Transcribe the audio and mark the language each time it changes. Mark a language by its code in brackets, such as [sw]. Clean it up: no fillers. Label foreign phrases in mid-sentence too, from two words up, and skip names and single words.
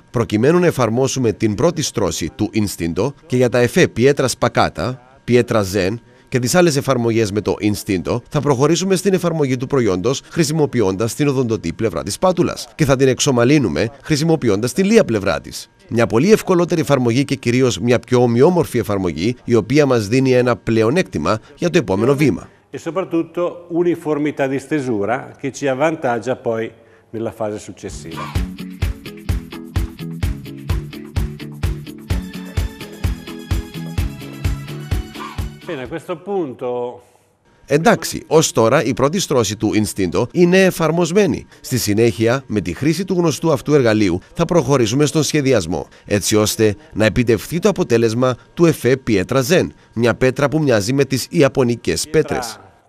[el] Προκειμένου να εφαρμόσουμε την πρώτη στρώση του Istinto και για τα εφέ Pietra Spaccata, Pietra Zen και τις άλλες εφαρμογές με το Istinto, θα προχωρήσουμε στην εφαρμογή του προϊόντος χρησιμοποιώντας την οδοντωτή πλευρά της σπάτουλας και θα την εξομαλύνουμε χρησιμοποιώντας τη λία πλευρά της. Μια πολύ ευκολότερη εφαρμογή και κυρίως μια πιο ομοιόμορφη εφαρμογή, η οποία μας δίνει ένα πλεονέκτημα για το επόμενο βήμα. [it] E soprattutto uniformità di stesura che ci avvantaggia poi nella fase successiva. Bene, a questo punto... [el] Εντάξει, ως τώρα η πρώτη στρώση του Istinto είναι εφαρμοσμένη. Στη συνέχεια, με τη χρήση του γνωστού αυτού εργαλείου, θα προχωρήσουμε στον σχεδιασμό, έτσι ώστε να επιτευχθεί το αποτέλεσμα του εφέ Pietra Zen, μια πέτρα που μοιάζει με τις ιαπωνικές πέτρες.